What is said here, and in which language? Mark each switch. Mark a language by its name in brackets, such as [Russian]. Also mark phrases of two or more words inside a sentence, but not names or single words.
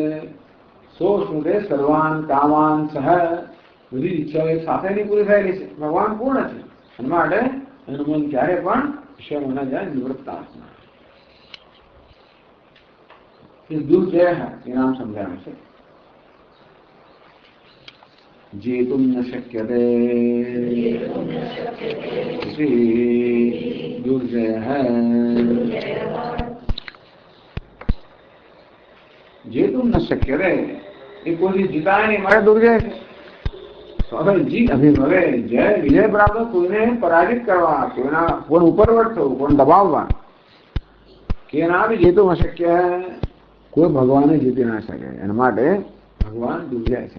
[Sanskrit] सोष्णुदे सर्वान कामान [Gujarati] સહ બધી ઈચ્છાઓ એક સાથેની પૂરી થયેલી છે. ભગવાન પૂર્ણ છે એના માટે એનું મન ક્યારે પણ વિષયમાં ન જાય નિવૃત્ત આત્મા. એ દુર્જય એ નામ સમજાવે છે. [Sanskrit] जेतुं न शक्यते दुर्जयः. जेतुं न शक्यते [Gujarati] એ કોઈ જીતાય નહીં મારે દુર્જય છે. હવે જય વિજય પ્રાપ્ત કોઈને પરાજિત કરવા કોઈના કોણ ઉપરવટ થવું કોણ દબાવવા કે ના બી જેતું અશક્ય કોઈ ભગવાને જીતી ના શકે. એના માટે ભગવાન દુર્જય છે.